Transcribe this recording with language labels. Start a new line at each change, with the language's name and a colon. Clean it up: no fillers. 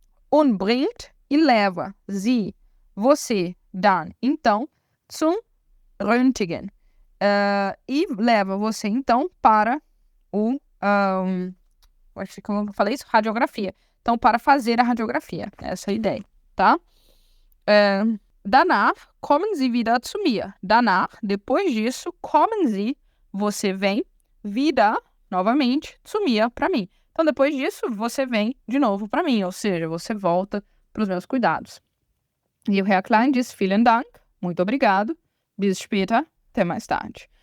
German: Und bringt
Portuguese: e leva
German: sie, você, dann, então, zum Röntgen.
Portuguese: E leva você, então, para o... acho que como eu falei isso, radiografia. Então, para fazer a radiografia. Essa é a ideia, tá?
German: Danach kommen Sie wieder zu mir.
Portuguese: Danach, depois disso,
German: kommen Sie,
Portuguese: você vem, wieder, novamente,
German: zu mir,
Portuguese: para mim. Então, depois disso, você vem de novo para mim. Ou seja, você volta para os meus cuidados. E o Herr Klein diz,
German: vielen Dank,
Portuguese: muito obrigado,
German: bis später,
Portuguese: até mais tarde.